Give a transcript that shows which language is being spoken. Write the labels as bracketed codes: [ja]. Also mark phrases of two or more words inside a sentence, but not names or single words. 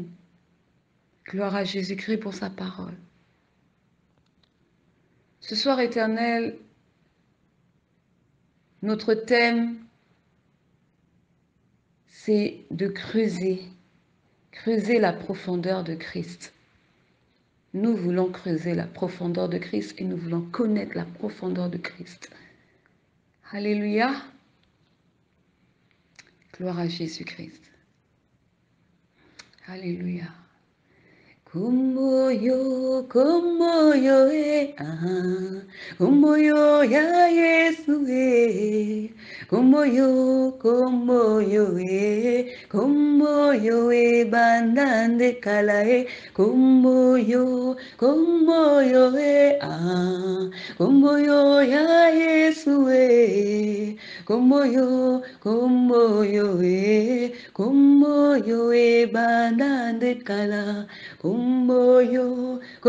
[fr] Gloire à Jésus-Christ pour sa parole. Ce soir, Éternel, notre thème, c'est de creuser la profondeur de Christ. Nous voulons creuser la profondeur de Christ et nous voulons connaître la profondeur de Christ. Alléluia. Gloire à Jésus-Christ. Alléluia. [ln] Kumoyo, kumoyo ya Yesu kumoyo, kumoyo bandande kala kumoyo, kumoyo ya Yesu kumoyo, kumoyo bandande kala kumoyo,